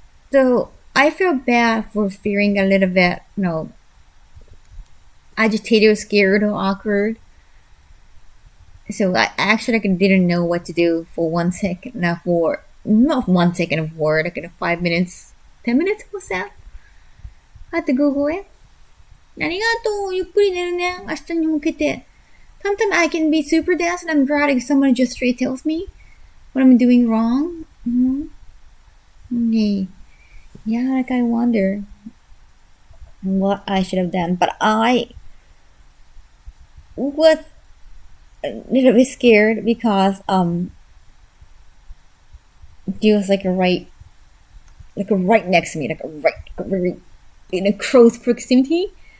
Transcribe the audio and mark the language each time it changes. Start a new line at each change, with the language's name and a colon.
English: So I feel bad for feeling a little bit, agitated or scared or awkward. So I actually didn't know what to do for 1 second. Now for not 1 second of word, 5 minutes, 10 minutes was that? I had to Google it.
Japanese: ありがとう。ゆっくり寝るね。明日に向けて.
English: Sometimes I can be super dense and I'm glad if someone just straight tells me what I'm doing wrong. Mm-hmm. Okay. Yeah, I wonder what I should have done. But I was a little bit scared because he was right next to me, right in a close proximity.